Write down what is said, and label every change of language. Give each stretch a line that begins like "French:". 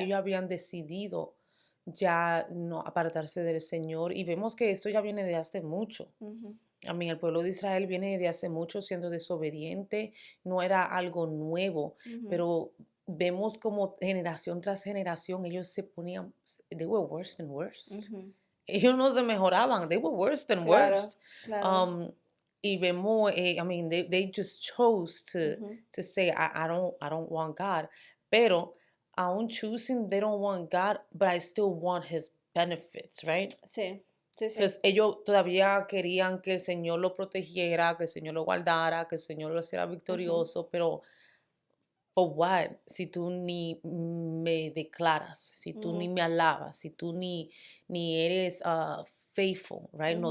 Spanish: Ellos habían decidido ya no apartarse del Señor y vemos que esto ya viene de hace mucho. Ujú, A mí, el pueblo de Israel viene de hace mucho siendo desobediente, no era algo nuevo, ujú, pero vemos como generación tras generación ellos se ponían,
English: they were worse than worse. ujú.
Spanish: Ellos no se mejoraban,
English: they were worse than
Spanish: Claro,
English: worst.
Spanish: claro.
English: Um,
Spanish: y vemos,
English: I mean, they just chose Ujú. to say, I don't want God.
Spanish: Pero aún
English: choosing, they don't want God, but I still want His benefits, right?
Spanish: Sí, sí, sí. Pues ellos todavía querían que el Señor lo protegiera, que el Señor lo guardara, que el Señor lo hiciera Ujú, victorioso, pero
English: for what?
Spanish: Si tú ni me declaras, si tú ni ujú, me alabas, si tú ni eres faithful, right? No